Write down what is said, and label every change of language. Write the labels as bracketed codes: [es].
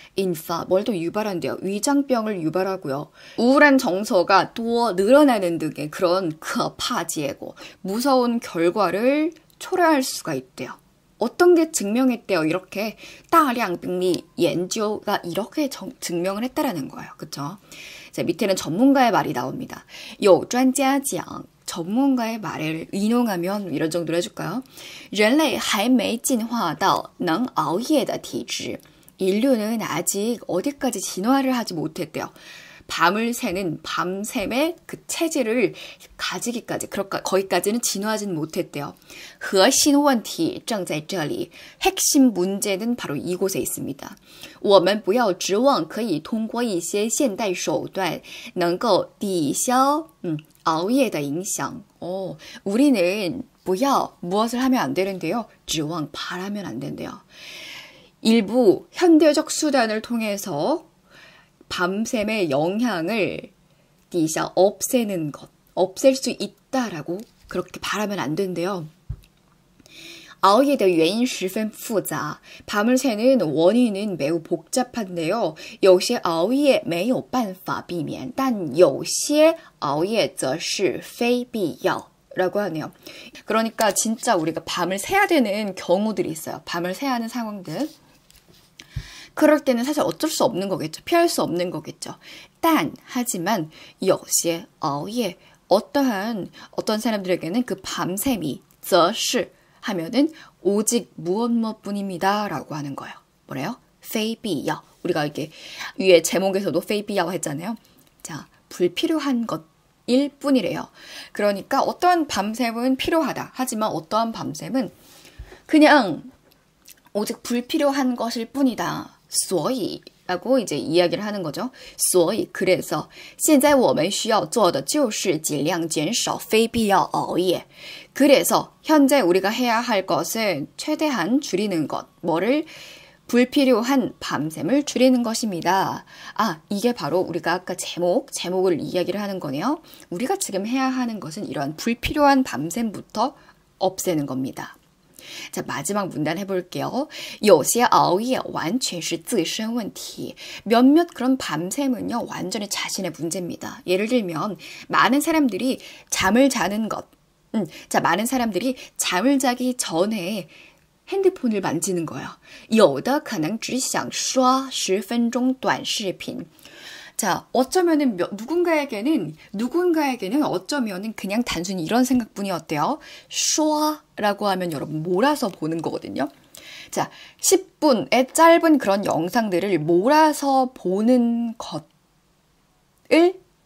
[ko] 인파 뭘 또 유발한대요. 위장병을 유발하고요. 우울한 정서가 또 늘어나는 등의 그런 그파지에고 무서운 결과를 초래할 수가 있대요. 어떤 게 증명했대요. 이렇게 [zh] 大量病例研究 [ko] 가 이렇게 증명을 했다라는 거예요. 그렇죠? 자, 밑에는 전문가의 말이 나옵니다. [zh] 有专家讲 [ko] 전문가의 말을 인용하면 이런 정도로 해줄까요? [zh] 人类还没进化到能熬夜的体质. [ko] 인류는 아직 어디까지 진화를 하지 못했대요. 밤을 새는 밤샘의 그 체질을 가지기까지 거기까지는 진화하지는 못했대요. [zh] 核心问题正在这里. [ko] 핵심 문제는 바로 이곳에 있습니다. [zh] 我们不要指望可以通过一些现代手段能够抵消熬夜的影响. [ko] 우리는 [zh] 不要 [ko] 무엇을 하면 안 되는데요. [zh] 指望 [ko] 바라면 안 된대요. 일부 현대적 수단을 통해서 밤샘의 영향을 없애는 것, 없앨 수 있다라고 그렇게 바라면 안 된대요. [zh] 熬夜的原因十分复杂. [ko] 밤을 새는 원인은 매우 복잡한데요. [zh] 有些熬夜没有办法避免, 但有些熬夜则是非必要. [ko] 라고 하네요. 그러니까 진짜 우리가 밤을 새야 되는 경우들이 있어요. 밤을 새야 하는 상황들. 그럴 때는 사실 어쩔 수 없는 거겠죠. 피할 수 없는 거겠죠. 하지만 [zh] 有些熬夜 [ko] 어떤 사람들에게는 그 밤샘이 则是 하면은 오직 무엇뿐입니다 라고 하는 거예요. 뭐래요? 非必要. 우리가 이렇게 위에 제목에서도 非必要했잖아요. 자, 불필요한 것일 뿐이래요. 그러니까 어떠한 밤샘은 필요하다. 하지만 어떠한 밤샘은 그냥 오직 불필요한 것일 뿐이다. 所以 라고 이제 이야기를 하는 거죠. [zh] 所以 [ko] 그래서 [zh] 现在我们需要做的就是尽量减少非必要熬夜. [ko] 그래서 현재 우리가 해야 할 것은 최대한 줄이는 것. 뭐를? 불필요한 밤샘을 줄이는 것입니다. 이게 바로 우리가 아까 제목을 이야기를 하는 거네요. 우리가 지금 해야 하는 것은 이런 불필요한 밤샘부터 없애는 겁니다. 자, 마지막 문단 해볼게요. [zh] 有些熬夜完全是自身问题. [ko] 몇몇 그런 밤샘은요, 완전히 자신의 문제입니다. 예를 들면, 많은 사람들이 잠을 자는 것. 많은 사람들이 잠을 자기 전에 핸드폰을 만지는 거예요. [zh] 有的可能只想刷10分钟短视频. [ko] 자, 어쩌면은 누군가에게는 어쩌면은 그냥 단순히 이런 생각뿐이었대요. 슈아라고 하면 여러분 몰아서 보는 거거든요. 자, 10분의 짧은 그런 영상들을 몰아서 보는 것을